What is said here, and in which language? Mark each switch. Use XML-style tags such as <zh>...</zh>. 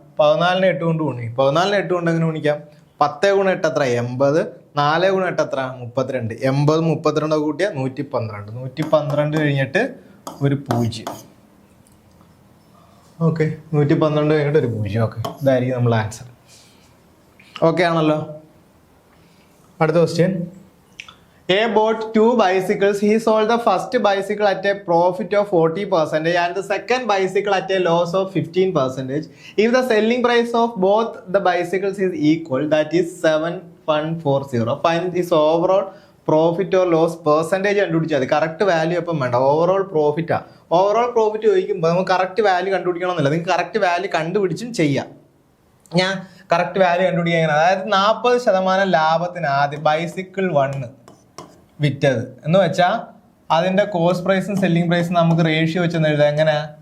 <ml>14നെ 8 കൊണ്ട് ഗുണിക്കും. 14നെ 8 കൊണ്ട് എങ്ങനെ ഗുണിക്കാം? 10 ഗുണം 8 എത്ര? 80. 4 ഗുണം 8 എത്ര? 32. 80 32 കൂട്ടിയാൽ 112. 112 കഴിഞ്ഞിട്ട് ഒരു 0. ഓക്കെ, 112 കഴിഞ്ഞിട്ട് ഒരു 0. ഓക്കെ, ഇതായിരിക്കും നമ്മളെ ആൻസർ. ഓക്കെ ആണല്ലോ. അടുത്ത question.</ml> <en>A bought 2 bicycles. He sold the first bicycle at a profit of 40% and the second bicycle at a loss of 15%. If the selling price of both the bicycles is equal, that is 7140, find his overall profit or loss percentage</en> <ml>കണ്ടുപിടിച്ചാൽ മതി. Correct value അപ്പം വേണ്ട, overall പ്രോഫിറ്റാ. Overall profit ചോദിക്കുമ്പോൾ നമുക്ക് correct value കണ്ടുപിടിക്കണമെന്നില്ല, നിങ്ങൾക്ക് correct value കണ്ടുപിടിച്ചും ചെയ്യാം. ഞാൻ correct value കണ്ടുപിടിക്കാൻ, അതായത് 40% ലാഭത്തിന് ആദ്യം ബൈസിക്കിൾ 1 വിറ്റത് എന്ന് വെച്ചാൽ അതിൻ്റെ കോസ്റ്റ് പ്രൈസും സെല്ലിംഗ് പ്രൈസും നമുക്ക് റേഷ്യോ വെച്ചെന്ന് എഴുതാം. എങ്ങനെ?</ml>